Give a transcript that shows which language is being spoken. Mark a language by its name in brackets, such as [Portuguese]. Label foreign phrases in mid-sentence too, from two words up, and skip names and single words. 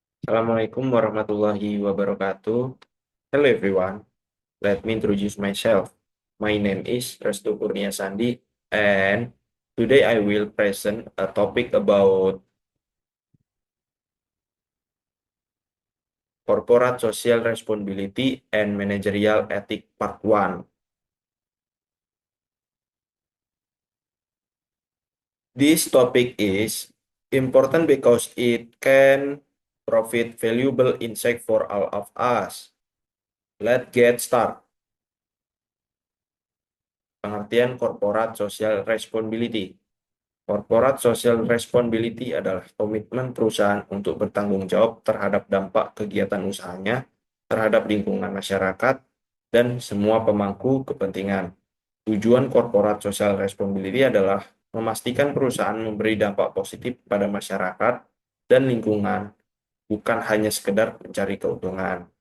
[Arabic] السلام عليكم ورحمة الله وبركاته. [English] Hello everyone. Let me introduce myself. My name is Restu Kurnia Sandi, and today I will present a topic about corporate social responsibility and managerial ethic part 1. This topic is important because it can provide valuable insight for all of us. Let's get started. Pengertian corporate social responsibility. Corporate social responsibility [Indonesian] adalah komitmen perusahaan untuk bertanggung jawab terhadap dampak kegiatan usahanya terhadap lingkungan masyarakat dan semua pemangku kepentingan. Tujuan [English] corporate social responsibility [Indonesian] adalah memastikan perusahaan memberi dampak positif pada masyarakat dan lingkungan, bukan hanya sekedar mencari keuntungan.